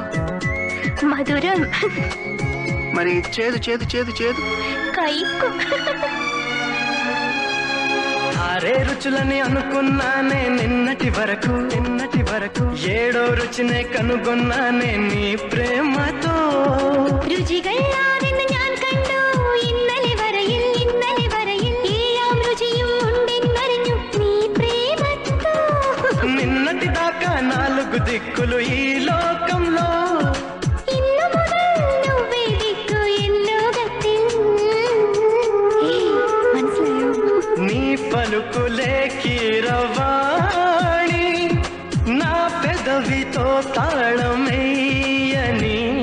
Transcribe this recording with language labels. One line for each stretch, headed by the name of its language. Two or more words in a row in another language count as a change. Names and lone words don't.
Telugu: మధురం. మరి చేదు చేదు చేదు చేదు కైకు. 6 రుచులని అనుకున్నానే నిన్నటి వరకు 7వ రుచినే కనుగొన్నానే నీ ప్రేమతో
Malayalam: രുചികളാണെന്ന് ഞാൻ കണ്ടു ഇന്നലെ വരയിൽ എല്ലാം രുചിയും ഉണ്ടെന്നറിഞ്ഞു നീ പ്രേമത്തോ.
Telugu: నిన్నటి దాకా 4 దిక్కులు ఈ లోకంలో
Malayalam: ഇന്നു മുതൽ
Telugu: నువ్వే దిక్కు
Malayalam: ఎన్ లోകത്തിൽ. മനസ്സിലായോ?
Telugu: నీ పలుకులే కీరవాణి నా పెదవితో తాళమేయని